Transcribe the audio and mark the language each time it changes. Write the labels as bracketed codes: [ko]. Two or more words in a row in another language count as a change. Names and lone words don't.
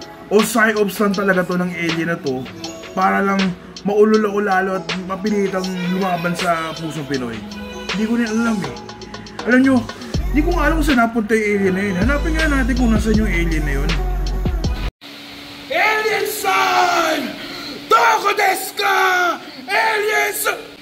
[tl] O psyops lang talaga to ng alien na to para lang maulol ako lalo at mapilitang lumaban sa pusong Pinoy? Hindi ko na alam eh. Alam nyo, hindi ko nga alam kung saan napunta yung alien na yun. Hanapin nga natin kung nasan yung alien na yun. [ja] エイリアンさん！どこですか! Alien-san!